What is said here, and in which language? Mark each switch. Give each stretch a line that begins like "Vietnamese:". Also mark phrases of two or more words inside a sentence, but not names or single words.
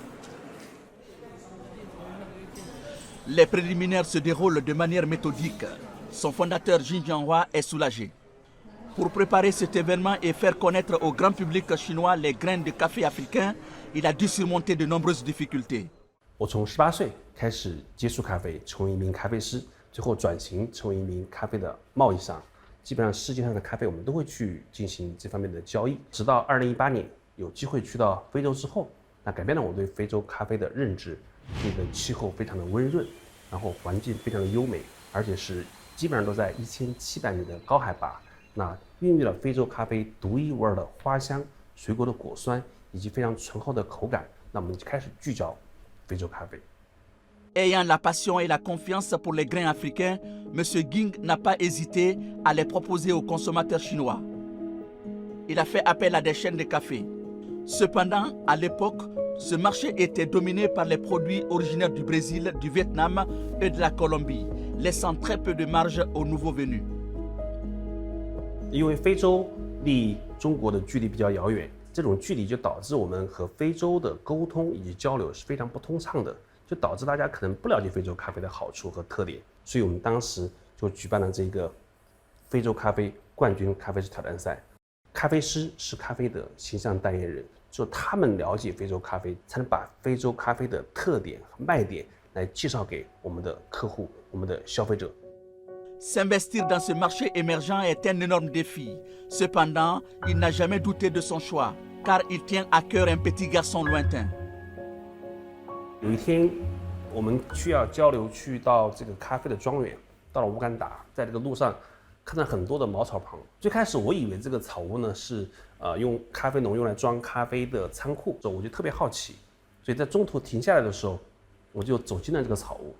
French: Les préliminaires se déroulent de manière méthodique. Son fondateur Jin Jianhua est soulagé. Pour préparer cet événement et faire connaître au grand public chinois les grains de café africains, il a dû surmonter de nombreuses difficultés.
Chinese: 我从18岁开始接触咖啡，成为一名咖啡师，最后转型成为一名咖啡的贸易商。基本上世界上的咖啡我们都会去进行这方面的交易。直到2018年有机会去到非洲之后，那改变了我对非洲咖啡的认知。这个气候非常的温润，然后环境非常的优美，而且是基本上都在1700米的高海拔。那孕育了非洲咖啡独一无二的花香、水果的果酸以及非常醇厚的口感。那我们就开始聚焦非洲咖啡。
French: Ayant la passion et la confiance pour les grains africains, M. Ging n'a pas hésité à les proposer aux consommateurs chinois. Il a fait appel à des chaînes de café. Cependant, à l'époque, ce marché était dominé par les produits originaires du Brésil, du Vietnam et de la Colombie, laissant très peu de marge aux nouveaux venus.
Chinese: 因为非洲离中国的距离比较遥远，这种距离就导致我们和非洲的沟通以及交流是非常不通畅的，就导致大家可能不了解非洲咖啡的好处和特点，所以我们当时就举办了这个非洲咖啡冠军咖啡师挑战赛。咖啡师是咖啡的形象代言人，只有他们了解非洲咖啡，才能把非洲咖啡的特点和卖点来介绍给我们的客户、我们的消费者。
French: S'investir dans ce marché émergent est un énorme défi. Cependant, il n'a jamais douté de son choix, car il tient à cœur un petit garçon lointain.
Chinese: 有一天，我们需要交流，去到这个咖啡的庄园，到了乌干达，在这个路上看到很多的茅草棚。最开始我以为这个草屋呢是用咖啡农用来装咖啡的仓库，我就特别好奇，所以在中途停下来的时候，我就走进了这个草屋。